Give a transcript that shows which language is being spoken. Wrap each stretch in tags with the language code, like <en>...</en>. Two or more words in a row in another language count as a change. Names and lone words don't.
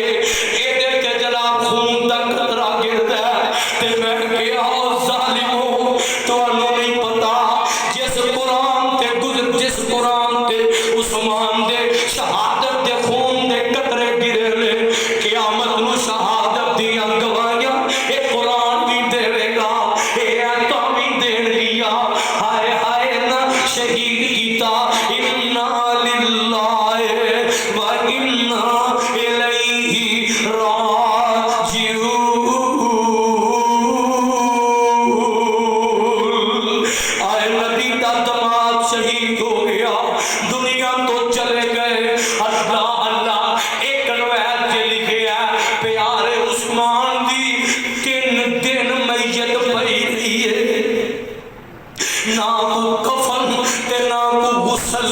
<pa>ایدے تے جناب خون دا قطرہ گردا ہے تے میں کہا او ظالمو، تہانوں نہیں پتا جس قرآن تے عثمان دے شہادت دے خون دے قطرے گرے نے، قیامت نوں شہادت دیاں گواہیاں اے قرآن بھی دیوے گا، اے آیتاں بھی دینگیاں. ہائے ہائے نہ شہید کیتا,</pa> <ar>إنا لله وإنا إليه راجعون.</ar> <pa>آئے نبی دا داماد شہید ہو گیا، دنیا تو چلے گئے. اللہ اللہ ایک روایت چ لکھیا پیارے عثمان دی 3 دن میت پئی رہی ہے، نہ کو کفن تے نہ کو غسل.</pa>